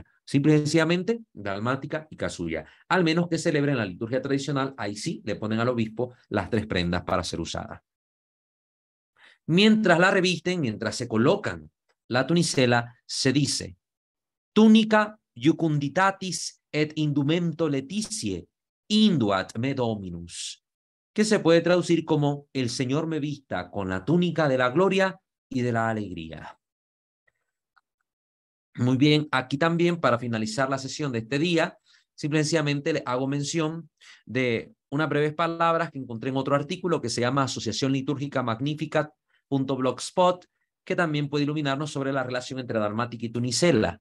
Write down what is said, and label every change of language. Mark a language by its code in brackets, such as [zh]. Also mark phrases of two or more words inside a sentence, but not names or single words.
[es] Simple y sencillamente, dalmática y casulla. Al menos que celebren la liturgia tradicional, ahí sí le ponen al obispo las 3 prendas para ser usadas. Mientras la revisten, mientras se colocan la tunicela, se dice, [la] túnica iucunditatis et indumento leticie, induat me dominus, [es] que se puede traducir como el Señor me vista con la túnica de la gloria y de la alegría. Muy bien, aquí también para finalizar la sesión de este día, simplemente le hago mención de unas breves palabras que encontré en otro artículo que se llama Asociación Litúrgica Magnificat.blogspot, que también puede iluminarnos sobre la relación entre dalmática y tunicela.